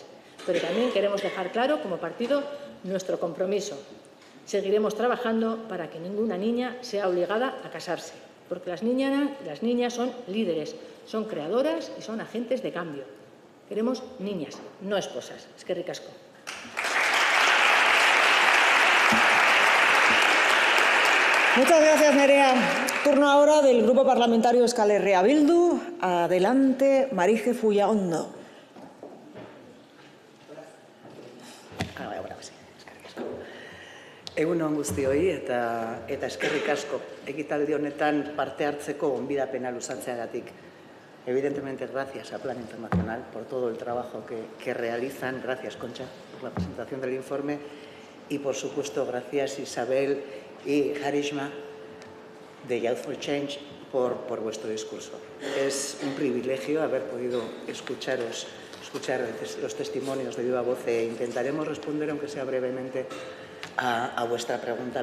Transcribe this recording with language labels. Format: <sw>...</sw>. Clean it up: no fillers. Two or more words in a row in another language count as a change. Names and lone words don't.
<es>Pero también queremos dejar claro, como partido, nuestro compromiso. Seguiremos trabajando para que ninguna niña sea obligada a casarse, porque las niñas son líderes, son creadoras y son agentes de cambio. Queremos niñas, no esposas.</es> <eu>Eskerrik asko.</eu> <es>Muchas gracias, Nerea. Turno ahora del Grupo Parlamentario Euskal Herria Bildu. Adelante, Marije Fullaondo.</es> <eu>Egun on guztioi eta eskerrik asko ekitaldi honetan parte hartzeko gonbidapena luzatzeagatik.</eu> <es>Evidentemente, gracias a Plan Internacional por todo el trabajo que realizan. Gracias, Concha, por la presentación del informe. Y, por supuesto, gracias, Isabel y Karishma de Youth for Change por vuestro discurso. Es un privilegio haber podido escuchar los testimonios de viva voz e intentaremos responder, aunque sea brevemente, a vuestra pregunta.</es>